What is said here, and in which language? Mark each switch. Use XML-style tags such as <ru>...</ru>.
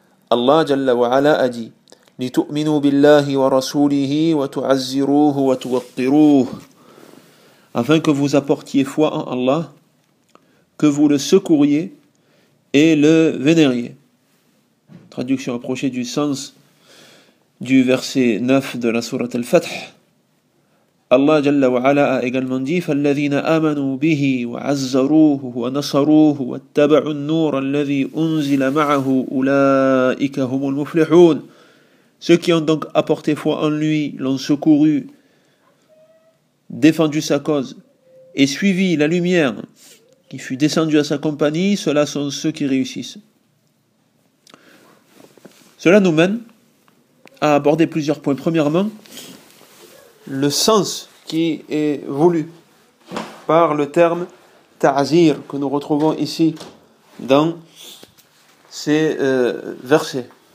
<fr>Allah jalla wa ala a dit:</fr> <ar>لِتُؤْمِنُوا بِاللَّهِ وَرَسُولِهِ وَتُعَزِّرُوهُ وَتُوَقِّرُوهُ.</ar> <fr>Afin que vous apportiez foi en Allah, que vous le secouriez et le vénériez. Traduction approchée du sens du verset 9 de la sourate Al-Fath. Allah jalla wa ala a également dit:</fr> <ar>فَالَّذِينَ آمَنُوا بِهِ وَعَزَّرُوهُ وَنَصَرُوهُ وَاتَّبَعُوا النُّورَ الَّذِي أُنْزِلَ مَعَهُ أُولَٰئِكَ هُمُ الْمُفْلِحُونَ.</ar> <fr>Ceux qui ont donc apporté foi en lui, l'ont secouru, défendu sa cause et suivi la lumière qui fut descendue à sa compagnie, ceux-là sont ceux qui réussissent. Cela nous mène à aborder plusieurs points. Premièrement, le sens qui est voulu par le terme « ta'zir » que nous retrouvons ici dans ces versets.</fr>